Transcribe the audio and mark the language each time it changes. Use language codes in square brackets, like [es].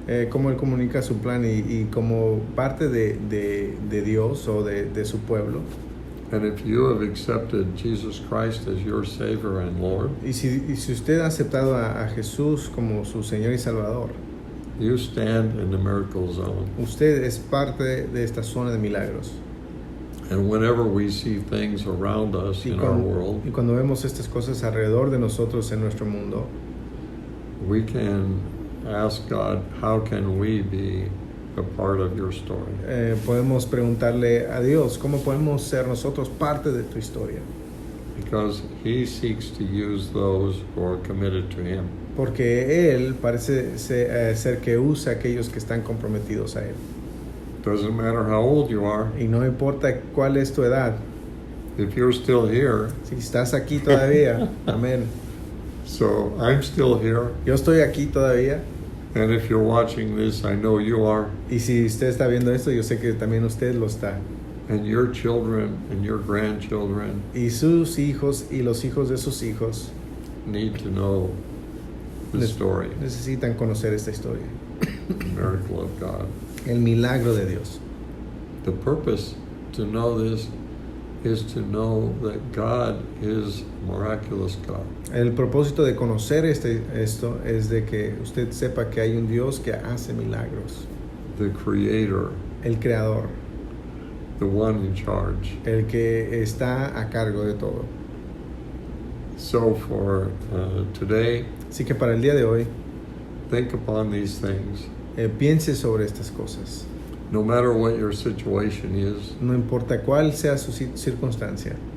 [es] Cómo Él comunica su plan y como parte de Dios o de su pueblo. [en] and if you have accepted Jesus Christ as your Savior and Lord, [es] Y si usted ha aceptado a Jesús como su Señor y Salvador, [en] you stand in the miracle zone. [es] usted es parte de esta zona de milagros. [en] And whenever we see things around us [es] Y [en] in our world, [es] cuando vemos estas cosas alrededor de nosotros en nuestro mundo, [en] we can ask God, how can we be a part of your story? [es] podemos preguntarle a Dios, ¿cómo podemos ser nosotros parte de tu historia? [en] Because he seeks to use those who are committed to him. [es] Porque Él parece ser que usa a aquellos que están comprometidos a Él. [en] Doesn't matter how old you are, [es] Y no importa cuál es tu edad, [en] if you're still here, [es] si estás aquí todavía, amén. [en] so I'm still here, [es] Yo estoy aquí todavía. [en] and if you're watching this, I know you are, [es] Y si usted está viendo esto, yo sé que también usted lo está. [en] and your children and your grandchildren [es] Y sus hijos y los hijos de sus hijos [en] need to know the story, [es] necesitan conocer esta historia. [en] the miracle of God. [es] El milagro de Dios. [en] The purpose to know this is to know that God is a miraculous God. [es] El propósito de conocer esto es de que usted sepa que hay un Dios que hace milagros. [en] The Creator, [es] El Creador, [en] the one in charge. [es] el que está a cargo de todo. [en] So for today, [es] Así que para el día de hoy, [en] think upon these things. [es] piense sobre estas cosas. [en] No matter what your situation is, [es] No importa cuál sea su circunstancia,